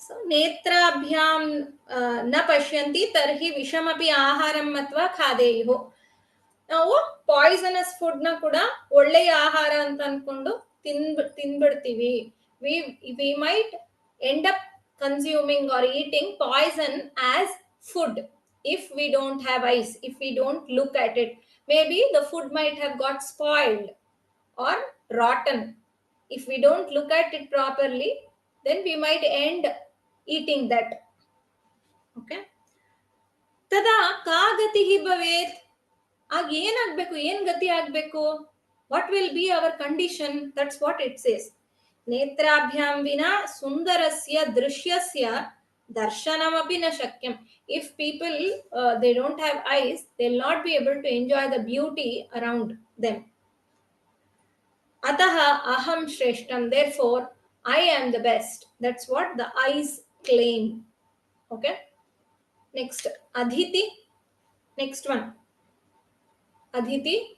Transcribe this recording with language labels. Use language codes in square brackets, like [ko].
[sa] ನೇತ್ರಾಭ್ಯಾಂ ನ ಪಶ್ಯಂತಿ ತರ್ಹಿ ವಿಷಮಪಿ ಆಹಾರಂ ಅಥವಾ ಖಾದೇಯುಃ. [kn] ನಾವು ಪಾಯ್ಸನಸ್ ಫುಡ್ ನ ಕೂಡ ಒಳ್ಳೆಯ ಆಹಾರ ಅಂತ ಅನ್ಕೊಂಡು ತಿನ್ಬಿಡ್ತೀವಿ. [en] We might end up consuming or eating poison as food if we don't have eyes, if we don't look at it. Maybe the food might have got spoiled or rotten. If we don't look at it properly, then we might end eating that. Okay. [sa] tada ka gatihi bhavet. [kn] ಆಗ ಏನಾಗ್ಬೇಕು, ಏನ್ ಗತಿ ಆಗ್ಬೇಕು? [en] What will be our condition? That's what it says. [sa] ನೇತ್ರಾಭ್ಯಾಂ ವಿನಾ ಸುಂದರಸ್ಯ ದೃಶ್ಯಸ್ಯ darshanamapi na shakyam. [en] If people they don't have eyes, they'll not be able to enjoy the beauty around them. [sa] Ataha aham shreshtam, [en] therefore I am the best. That's what the eyes claim. Okay, next Adhiti. Next one, Adhiti.